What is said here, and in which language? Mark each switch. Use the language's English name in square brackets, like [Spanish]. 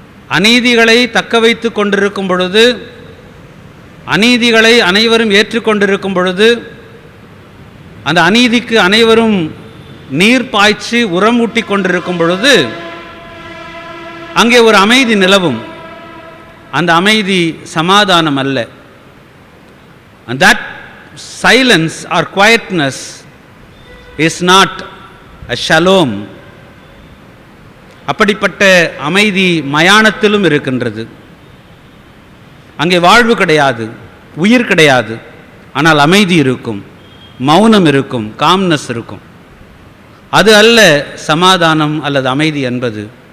[Tamil] அநீதிகளை தக்க வைத்து கொண்டிருக்கும் பொழுது, அநீதிகளை அனைவரும் ஏற்றுக்கொண்டிருக்கும் பொழுது, அந்த அநீதிக்கு அனைவரும் நீர் பாய்ச்சி உரம் ஊட்டி கொண்டிருக்கும் பொழுது அங்கே ஒரு அமைதி நிலவும். அந்த அமைதி சமாதானம் அல்ல. [English] And that silence or quietness is not a shalom. [Tamil] அப்படிப்பட்ட அமைதி மயானத்திலும் இருக்கின்றது. அங்கே வாழ்வு கிடையாது, உயிர் கிடையாது, ஆனால் அமைதி இருக்கும், மௌனம் இருக்கும், காம்னஸ் இருக்கும். அது அல்ல சமாதானம் அல்லது அமைதி என்பது.